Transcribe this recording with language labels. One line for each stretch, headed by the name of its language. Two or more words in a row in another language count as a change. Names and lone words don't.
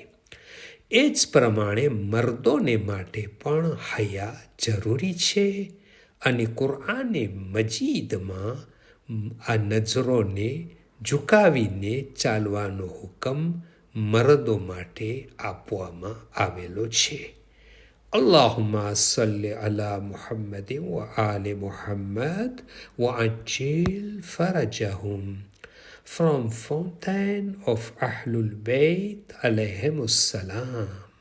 Gujarati: એ જ પ્રમાણે મર્દોને માટે પણ હયા જરૂરી છે અને કુરઆને મજીદમાં આ નજરોને ઝુકાવીને ચાલવાનો હુકમ મર્દો માટે આપવામાં આવેલો છે.
Arabic: اللهم صل على محمد وآل محمد وعجل فرجهم.
English: From Fountain of Ahlul Bayt
Arabic: عليهم السلام.